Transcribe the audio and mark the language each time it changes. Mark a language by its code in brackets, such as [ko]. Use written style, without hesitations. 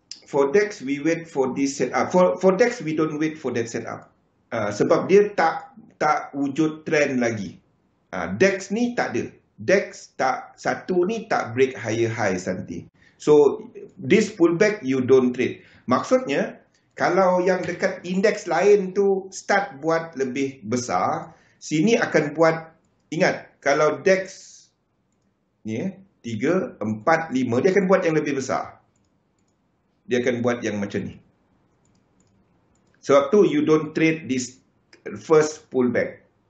[en] For DEX we wait for this setup. For DEX we don't wait for that setup. [ms] Sebab dia tak wujud trend lagi. DEX ni tak ada. DEX satu ni tak break higher high nanti. [en] So this pullback you don't trade. [ms] Maksudnya kalau yang dekat indeks lain tu start buat lebih besar, sini akan buat, ingat kalau DEX ni 3, 4, 5, dia akan buat yang lebih besar. Dia akan buat yang macam ni. Sebab tu [en] you don't trade this first pullback.